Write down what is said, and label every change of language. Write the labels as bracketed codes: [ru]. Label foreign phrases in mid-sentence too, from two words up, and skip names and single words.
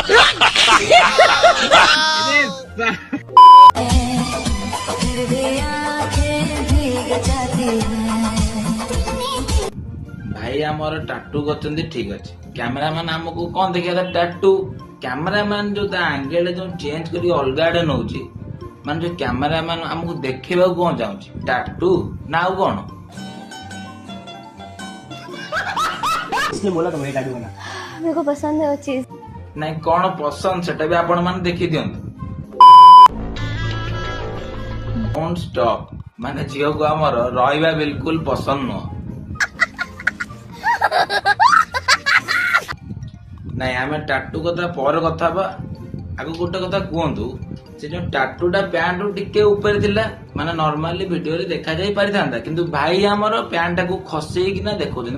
[or] ଭାଇ ଆମର ଟାଟୁ କରୁଛନ୍ତି ଠିକ ଅଛି, କ୍ୟାମେରାମ୍ୟାନ ଆମକୁ କଣ ଦେଖିବା ଟାଟୁ। କ୍ୟାମେରାମ୍ୟାନ ଯୋଉ ତା ଆଙ୍ଗେଲ ଯୋଉ ଚେଞ୍ଜ କରି ଅଲଗା ଆଡେ ନଉଛି, ମାନେ ଯୋଉ କ୍ୟାମେରାମ୍ୟାନ ଆମକୁ ଦେଖେଇବାକୁ କଣ ଚାହୁଁଛି, ଟାଟୁ ନା ଆଉ କଣ? [hi] इसने बोला तो मैं टैटू बना। मेरे को पसंद है वो चीज। [or] ନାଇଁ କଣ ପସନ୍ଦ ସେଟା ବି ଆପଣ ମାନେ ଦେଖି ଦିଅନ୍ତୁ। [en] don't stop [or] ମାନେ ଝିଅକୁ ଆମର ରହିବା ବିଲକୁଲ ପସନ୍ଦ ନୁହଁ। ନାଇଁ ଆମେ ଟାଟୁ କଥା ପରେ କଥା ହବା, ଆଗ ଗୋଟେ କଥା କୁହନ୍ତୁ, ସେ ଯୋଉ ଟାଟୁଟା ପ୍ୟାଣ୍ଟ ଟିକେ ଉପରେ ଥିଲା, ମାନେ ନର୍ମାଲି ଭିଡିଓରେ ଦେଖାଯାଇ ପାରିଥାନ୍ତା, କିନ୍ତୁ ଭାଇ ଆମର ପ୍ୟାଣ୍ଟ ଟାକୁ ଖସେଇକିନା ଦେଖଉଛନ୍ତି।